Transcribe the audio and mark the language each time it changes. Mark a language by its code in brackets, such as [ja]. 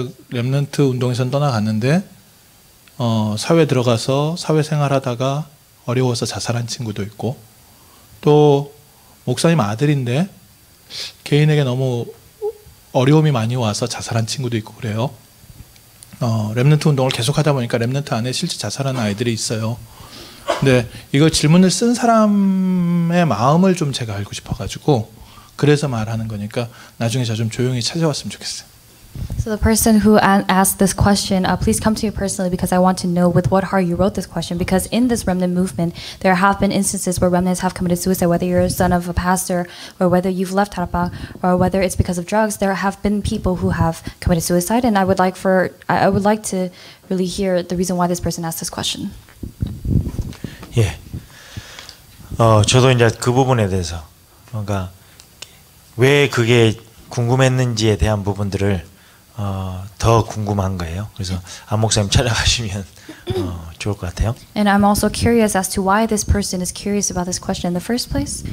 [ko] 렘넌트 운동에선 떠나갔는데 사회 들어가서 사회생활하다가 어려워서 자살한 친구도 있고 또 목사님 아들인데 개인에게 너무 어려움이 많이 와서 자살한 친구도 있고 그래요. 렘넌트 운동을 계속하다 보니까 렘넌트 안에 실제 자살하는 아이들이 있어요. 근데 이걸 질문을 쓴 사람의 마음을 좀 제가 알고 싶어가지고 그래서 말하는 거니까 나중에 저 좀 조용히 찾아왔으면 좋겠어요. [en] So the person who asked this question, please come to me personally because I want to know with what heart you wrote this question. Because in this remnant movement, there have been instances where remnants have committed suicide, whether you're a son of a pastor or whether you've left Harappa or whether it's because of drugs. There have been people who have committed suicide, and I would like to really hear the reason why this person asked this question. [ko] 예. 저도 이제 그 부분에 대해서 뭔가 왜 그게 궁금했는지에 대한 부분들을 더 궁금한 거예요. 그래서 안 목사님 찾아가시면 좋을 것 같아요. [en] And I'm also curious as to why this person is curious about this question in the first place.